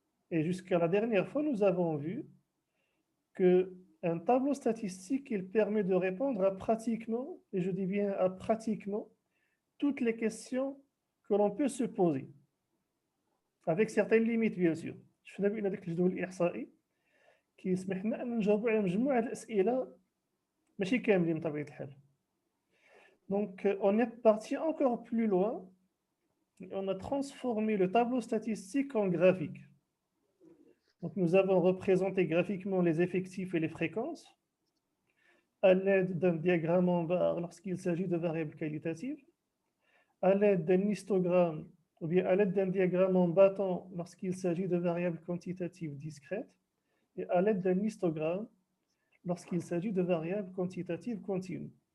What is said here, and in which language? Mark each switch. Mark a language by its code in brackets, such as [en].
[fr] Et jusqu'à la dernière fois, nous avons vu qu'un tableau statistique, il permet de répondre à pratiquement, et je dis bien à pratiquement, toutes les questions que l'on peut se poser. Avec certaines limites, bien sûr. [ar] شفنا بأن هذاك الجدول الإحصائي كيسمح لنا أن نجاوبوا على مجموعة الأسئلة ماشي كاملين بطبيعة الحال. [fr] Donc, on est parti encore plus loin. On a transformé le tableau statistique en graphique. Donc, nous avons représenté graphiquement les effectifs et les fréquences à l'aide d'un diagramme en barre lorsqu'il s'agit de variables qualitatives, à l'aide d'un histogramme ou bien à l'aide d'un diagramme en bâton lorsqu'il s'agit de variables quantitatives discrètes, et à l'aide d'un histogramme lorsqu'il s'agit de variables quantitatives continues.